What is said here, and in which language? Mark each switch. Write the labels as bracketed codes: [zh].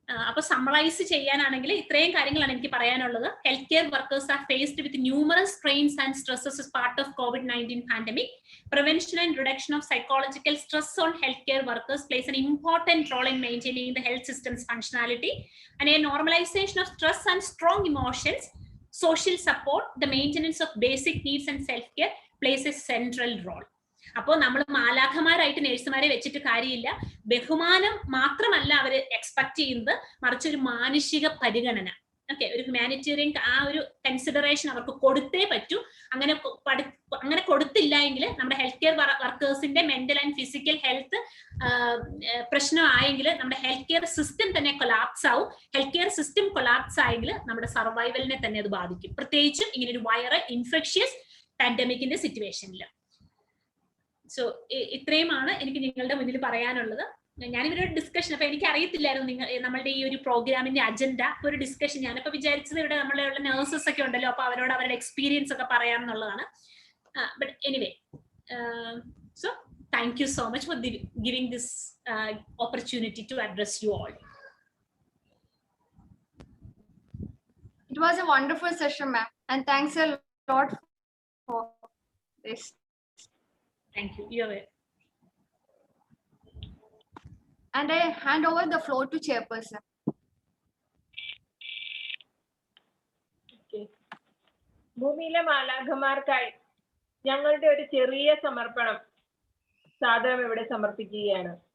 [ml] അപ്പൊ സമ്മറൈസ് ചെയ്യാനാണെങ്കിൽ ഇത്രയും കാര്യങ്ങളാണ് എനിക്ക് പറയാനുള്ളത്. [en] Health care workers are faced with numerous strains and stresses as part of COVID-19 pandemic. Prevention and reduction of psychological stress on healthcare workers plays an important role in maintaining the health system's functionality, and a normalization of stress and strong emotions, social support, the maintenance of basic needs and self-care plays a central role. [ml] അപ്പോൾ നമ്മൾ മാലാഖമാരായിട്ട് നഴ്സുമാരെ വെച്ചിട്ട് കാര്യമില്ല. ബഹുമാനം മാത്രമല്ല അവർ expect ചെയ്യുന്നത്, മറിച്ച് ഒരു മാനുഷിക പരിഗണന. ഓക്കെ, ഒരു ഹ്യൂമാനിറ്റേറിയൻ ആ ഒരു കൺസിഡറേഷൻ അവർക്ക് കൊടുത്തേ പറ്റൂ. അങ്ങനെ കൊടുത്തില്ല എങ്കിൽ നമ്മുടെ health care വർക്കേഴ്സിന്റെ mental and physical health പ്രശ്നമായെങ്കിൽ നമ്മുടെ ഹെൽത്ത് കെയർ സിസ്റ്റം തന്നെ കൊളാപ്സ് ആവും. ഹെൽത്ത് കെയർ സിസ്റ്റം കൊളാപ്സ് ആയെങ്കിൽ നമ്മുടെ സർവൈവലിനെ തന്നെ അത് ബാധിക്കും, പ്രത്യേകിച്ചും ഇങ്ങനെ ഒരു വൈറൽ ഇൻഫെക്ഷ്യസ് പാൻഡമിക്കിന്റെ സിറ്റുവേഷനിൽ. സോ ഇത്രയുമാണ് എനിക്ക് നിങ്ങളുടെ മുന്നിൽ പറയാനുള്ളത്. ഞാനിവരൊരു ഡിസ്കഷൻ, അപ്പൊ എനിക്ക് അറിയത്തില്ലായിരുന്നു നമ്മളുടെ ഈ ഒരു പ്രോഗ്രാമിന്റെ അജണ്ട, ഒരു ഡിസ്കഷൻ. ഞാനിപ്പോ വിചാരിച്ചത് ഇവിടെ നമ്മളുടെ നഴ്സസ് ഒക്കെ ഉണ്ടല്ലോ, അപ്പൊ അവരോട് അവരുടെ എക്സ്പീരിയൻസ് ഒക്കെ പറയാമെന്നുള്ളതാണ്. [en] But anyway, so thank you so much for giving this opportunity to address you all. It was a wonderful session, ma'am, and thanks a lot for this. Thank you. You're welcome. And I hand over the floor to chairperson. [ml] ഭൂമിയിലെ മാലാഖമാർക്കായി ഞങ്ങളുടെ ഒരു ചെറിയ സമർപ്പണം സാദരം ഇവിടെ സമർപ്പിക്കുകയാണ്.